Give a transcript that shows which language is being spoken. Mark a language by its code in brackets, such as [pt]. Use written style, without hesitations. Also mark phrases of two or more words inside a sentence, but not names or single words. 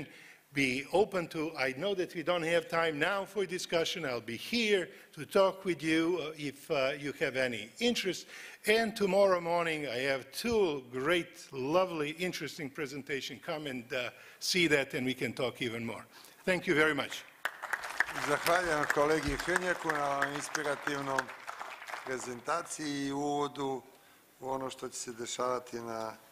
[en] Be open to, I know that we don't have time now for discussion. I'll be here to talk with you if you have any interest. And tomorrow morning I have two great, lovely, interesting presentations. Come and see that and we can talk even more. Thank you very much. [bs] Zahvaljujem kolegi Hrnjaku na inspirativnom prezentaciji i uvodu u ono što će se dešavati na